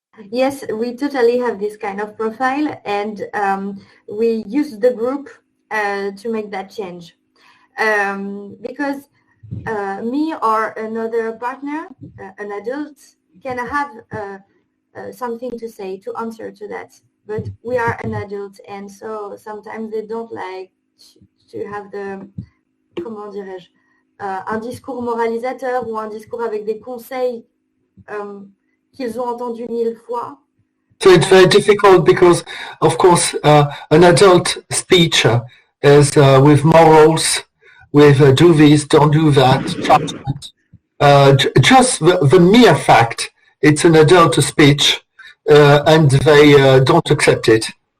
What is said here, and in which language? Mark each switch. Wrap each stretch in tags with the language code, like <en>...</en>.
<en>Yes, we totally have this kind of profile, and we use the group to make that change. Because me or another partner, an adult, can have something to say, to answer to that. But we are an adult, and so sometimes they don't like to have the,</en> <fr>comment dirais-je, un discours moralisateur ou un discours avec des conseils qu'ils ont entendus 1000 fois.</fr> <en>So it's very difficult because, of course, an adult speech is with morals, with do this, don't do that, judgment. Just the mere fact it's an adult speech, and they don't accept it.</en>